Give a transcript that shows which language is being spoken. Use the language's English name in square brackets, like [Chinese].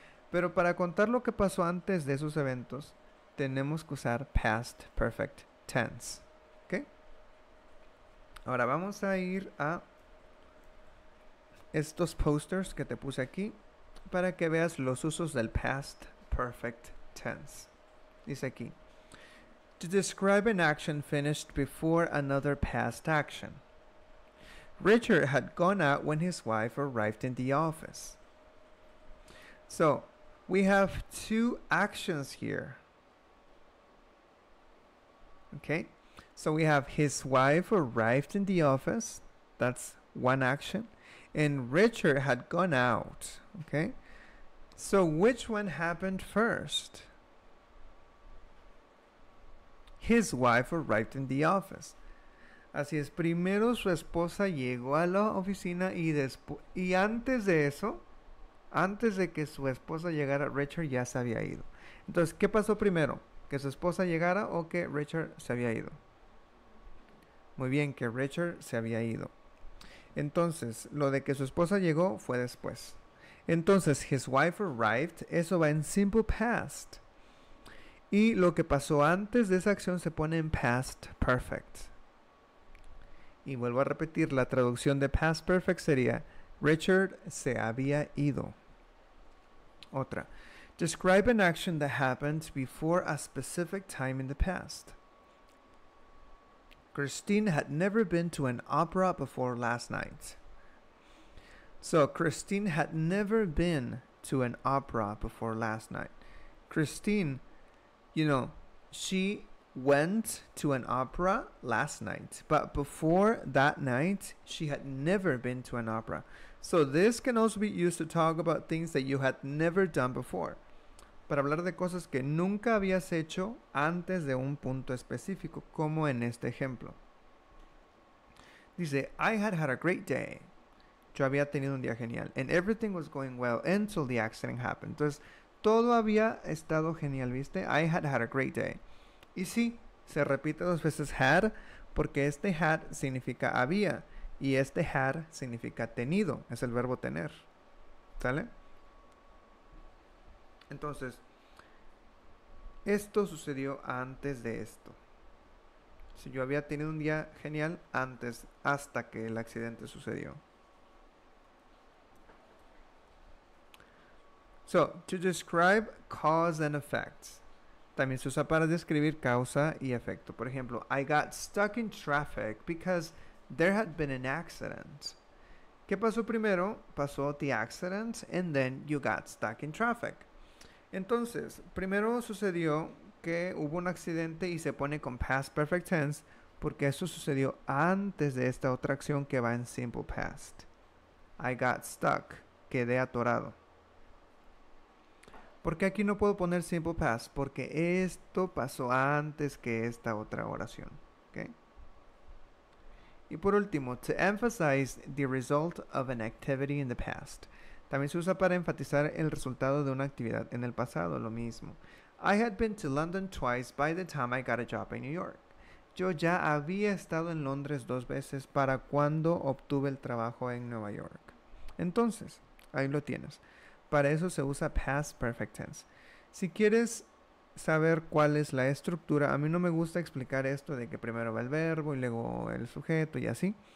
[Spanish] Pero para contar lo que pasó antes de esos eventos, tenemos que usar past perfect tense. ¿Ok? Ahora vamos a ir a estos posters que te puse aquí para que veas los usos del past perfect tense. Dice aquí, [English] to describe an action finished before another past action. Richard had gone out when his wife arrived in the office. So, we have two actions here. Okay, so we have his wife arrived in the office. That's one action. And Richard had gone out. Okay, so which one happened first? His wife arrived in the office. [Spanish] Así es, primero su esposa llegó a la oficina y antes de eso, antes de que su esposa llegara, Richard ya se había ido. Entonces, ¿qué pasó primero? ¿Que su esposa llegara o que Richard se había ido? Muy bien, que Richard se había ido. Entonces, lo de que su esposa llegó fue después. Entonces, [English] his wife arrived, [Spanish] eso va en simple past. Y lo que pasó antes de esa acción se pone en past perfect. Y vuelvo a repetir, la traducción de past perfect sería, Richard se había ido. Otra. [English] Describe an action that happened before a specific time in the past. Christine had never been to an opera before last night. So, Christine had never been to an opera before last night. Christine, she went to an opera last night, but before that night, she had never been to an opera. So this can also be used to talk about things that you had never done before. [Spanish] Para hablar de cosas que nunca habías hecho antes de un punto específico, como en este ejemplo. Dice, [English] I had a great day. [Spanish] Yo había tenido un día genial. [English] And everything was going well until the accident happened. [Spanish] Entonces, todo había estado genial, ¿viste? [English] I had a great day. [Spanish] Y sí, se repite dos veces had, porque este had significa había. Y este had significa tenido. Es el verbo tener. ¿Sale? Entonces, esto sucedió antes de esto. Si yo había tenido un día genial antes, hasta que el accidente sucedió. [English] So, to describe cause and effects. [Spanish] También se usa para describir causa y efecto. Por ejemplo, [English] I got stuck in traffic because there had been an accident. [Spanish] ¿Qué pasó primero? Pasó [English] the accident and then you got stuck in traffic. [Spanish] Entonces, primero sucedió que hubo un accidente y se pone con past perfect tense porque eso sucedió antes de esta otra acción que va en simple past. [English] I got stuck. [Spanish] Quedé atorado. ¿Por qué aquí no puedo poner simple past? Porque esto pasó antes que esta otra oración. ¿Okay? Y por último, [English] to emphasize the result of an activity in the past. [Spanish] También se usa para enfatizar el resultado de una actividad en el pasado, lo mismo. [English] I had been to London twice by the time I got a job in New York. [Spanish] Yo ya había estado en Londres 2 veces para cuando obtuve el trabajo en Nueva York. Entonces, ahí lo tienes. Para eso se usa past perfect tense. Si quieres saber cuál es la estructura. A mí no me gusta explicar esto de que primero va el verbo y luego el sujeto y así.